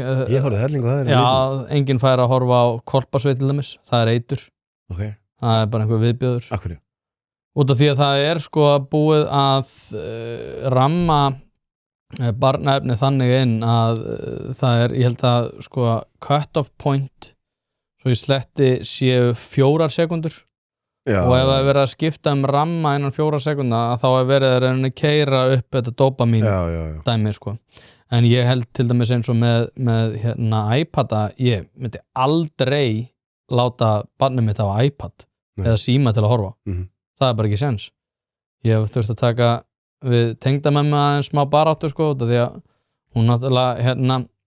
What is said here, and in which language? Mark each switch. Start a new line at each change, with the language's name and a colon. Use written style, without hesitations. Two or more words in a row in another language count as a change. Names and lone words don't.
Icelandic: Ég horfði helling og það er Já, enginn fær að horfa á Korpasveit til dæmis, það er eitur okay. Það er bara einhver viðbjóður Af hverju? Út af því að það er sko búið að ramma barnaefni þannig inn að það er, ég held að sko
English: cut-off point
Icelandic: svo í sletti séu 4 sekundur og ef það er verið að skipta ramma innan 4 sekunda þá er verið að reyna að keyra upp þetta dopamín dæmi sko en ég held til dæmis eins og með iPada, ég myndi aldrei láta barnið mitt á iPad eða síma til að horfa það er bara ekki sens ég hef þurft að taka við tengdamömmu aðeins smá baráttu sko því að hún náttúrulega